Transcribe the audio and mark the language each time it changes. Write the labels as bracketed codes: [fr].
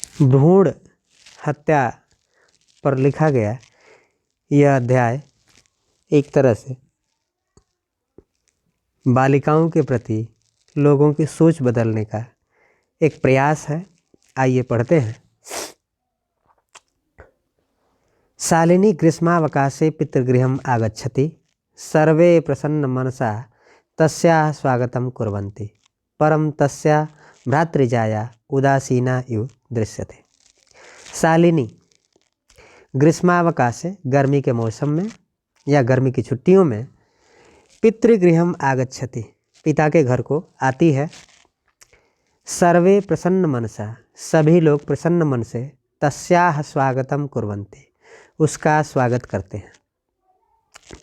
[hi] भ्रूण हत्या पर लिखा गया यह अध्याय एक तरह से बालिकाओं के प्रति लोगों की सोच बदलने का एक प्रयास है। आइए पढ़ते हैं। [sa] शालिनी ग्रीष्मावकाशे पितृगृहम् आगच्छति, सर्वे प्रसन्न मनसा तस्याः स्वागतं कुर्वन्ति, परं तस्याः भ्रातृजाया उदासीना इव दृश्यते। शालिनी ग्रीष्मावकाशे [hi] गर्मी के मौसम में या गर्मी की छुट्टियों में [sa] पितृगृहम् आगच्छति [hi] पिता के घर को आती है। [sa] सर्वे प्रसन्न मनसा [hi] सभी लोग प्रसन्न मन से [sa] तस्याः स्वागतं कुर्वन्ति [hi] उसका स्वागत करते हैं।